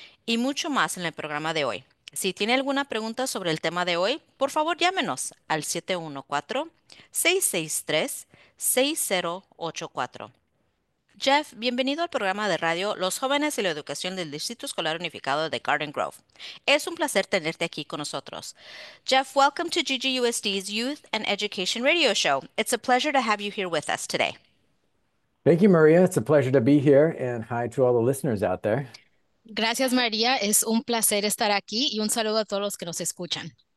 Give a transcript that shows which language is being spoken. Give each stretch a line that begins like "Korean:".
Spanish: Y mucho más en el programa de hoy. Si tiene alguna pregunta sobre el tema de hoy, por favor llámenos al 714-663-6084. Jeff, bienvenido al programa de radio Los Jóvenes y la Educación del Distrito Escolar Unificado de Garden Grove. Es un placer tenerte aquí con nosotros.
English: Jeff, welcome to GGUSD's Youth and Education Radio Show. It's a pleasure to have you here with us today. Thank you, Maria. It's a pleasure to be here and hi to all the listeners out there.
Spanish: Gracias, María. Es un placer estar aquí y un saludo a todos los que nos escuchan.